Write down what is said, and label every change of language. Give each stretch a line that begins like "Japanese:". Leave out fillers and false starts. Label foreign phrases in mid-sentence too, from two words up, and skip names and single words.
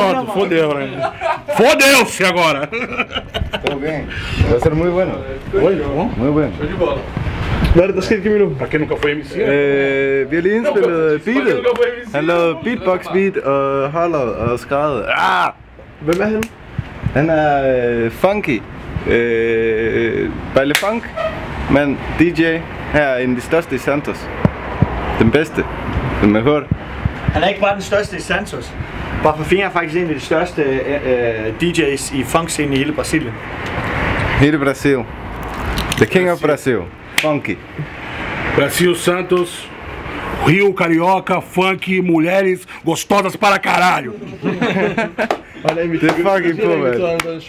Portuguese: Pronto, fodeu, né? Fodeu-se agora!
Spanish: Todo bien. Va a ser muy bueno. Muy bueno.
Danish: Hvad er det, der skete, Camilo?
Portuguese: Pra quem nunca foi MC?
Danish: Vi har lige indspillet beatet. Han lavede beatbox beat og holdet og skrevet. Hvem er han? Han er funky. Baile Funk. Men DJ her er en af de største i Santos. Den bedste.
Spanish: Den mejor.
Danish: Han er ikke bare den største i Santos. Bafafinha er faktisk en af de største DJ's i funk-scenen i hele Brasilien. Hele Brasil.
English: The King of
Danish: Brasil. Funky.
Portuguese: Brasil, Santos, Rio, Carioca, funk, mulheres gostosas para caralho.
Danish: Det er fucking på,
Portuguese: velho.